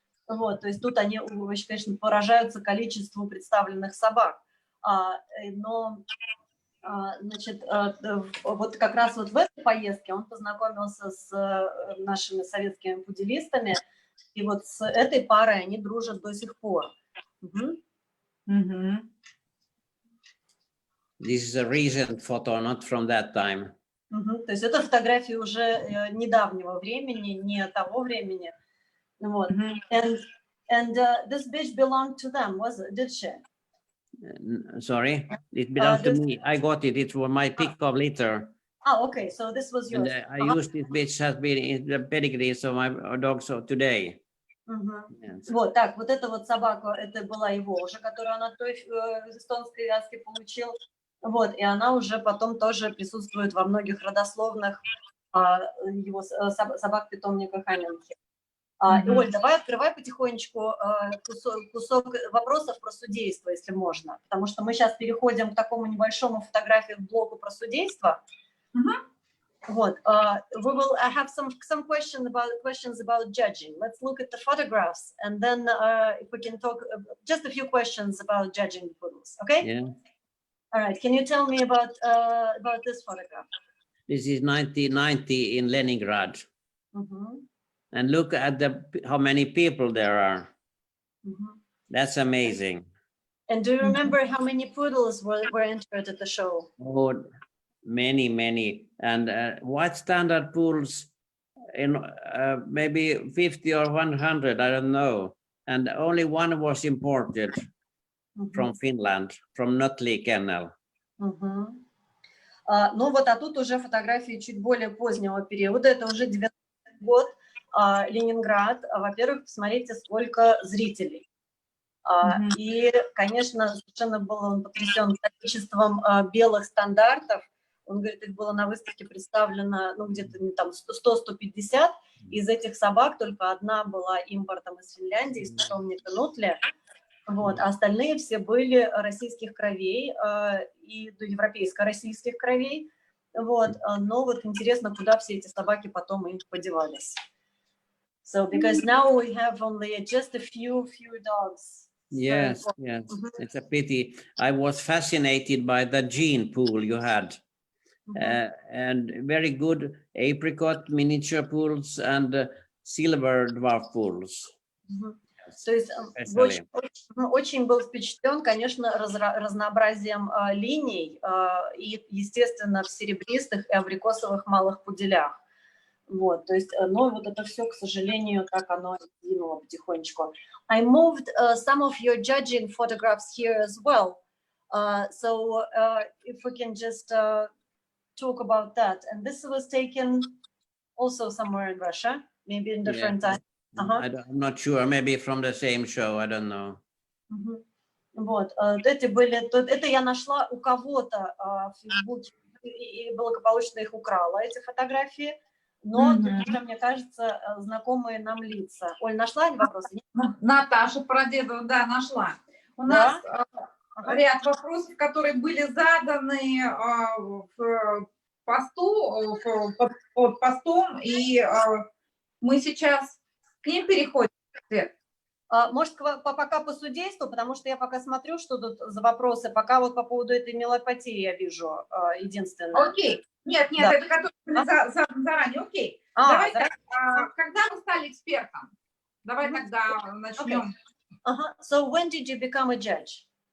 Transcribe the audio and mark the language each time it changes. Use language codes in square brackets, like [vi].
[ru] Вот, то есть тут они, конечно, поражаются количеству представленных собак. Но, значит, вот как раз вот в этой поездке он познакомился с нашими советскими пуделистами, и вот с этой парой они дружат до сих пор. [en] This is a recent photo, not from that time. [ru] То есть это фотографии уже недавнего времени, не того времени. Вот. [en] And this bitch belonged to them, did she? Sorry, it belongs to me. I got it. It was my pick of litter. Okay, so this was yours. And I used this bitch, has been in the pedigree of my dog so today. Yes. [ru] Вот так, вот эта вот собака, это была его уже, которую она той эстонской вязки получил. Вот, и она уже потом тоже присутствует во многих родословных его собак-питомника Ханенки. Оль, давай открывай потихонечку кусок вопросов про судейство, если можно, потому что мы сейчас переходим к такому небольшому блоку про судейство. [en] Вот, we will have some questions about judging. Let's look at the photographs, and then if we can talk just a few questions about judging the poodles. Okay? Yeah. All right. Can you tell me about this photograph? This is 1990 in Leningrad. Мгм. And look at how many people there are. Мгм. That's amazing. And do you remember how many poodles were entered at the show? Oh, many, many. And white standard pools in maybe 50 or 100, I don't know. And only one was imported from Finland, from Nutley Kennel. Мгм. [ru] Ну вот, а тут уже фотографии чуть более позднего периода, это уже 90-й год, Ленинград. Во-первых, посмотрите, сколько зрителей. И, конечно, совершенно был он потрясен количеством белых стандартов. Он говорит, их было на выставке представлено, ну, где-то там 100-150. Из этих собак только одна была импортом из Финляндии, из питомника Нутли. Вот, а остальные все были российских кровей и европейско-российских кровей. Вот, но вот интересно, куда все эти собаки потом и подевались. [en] So, because now we have only just a few dogs. Yes, yes, it's a pity. I was fascinated by the gene pool you had. And very good apricot miniature pools and silver dwarf pools. [ru] То есть очень был впечатлен, конечно, разнообразием линий и, естественно, в серебристых и абрикосовых малых пуделях. Вот, то есть, но вот это все, к сожалению, так оно двинуло потихонечку. [en] I moved some of your judging photographs here as well. So if we can just talk about that. And this was taken also somewhere in Russia, maybe in different time. I'm not sure, maybe from the same show, I don't know. [ru] Вот, эти были, это я нашла у кого-то в Фейсбуке и благополучно их украла, эти фотографии, но тут, мне кажется, знакомые нам лица. Оль, нашла вопросы? Наташа Прадедова, да, нашла. У нас ряд вопросов, которые были заданы в посту, под постом, и мы сейчас к ним переходим. Может, пока по судейству, потому что я пока смотрю, что тут за вопросы, пока вот по поводу этой мелопатии я вижу единственное. Окей. Нет, да. Это которые были заранее. Окей. Давай так. Когда вы стали экспертом? Давай тогда начнем. [en] So when did you become a judge?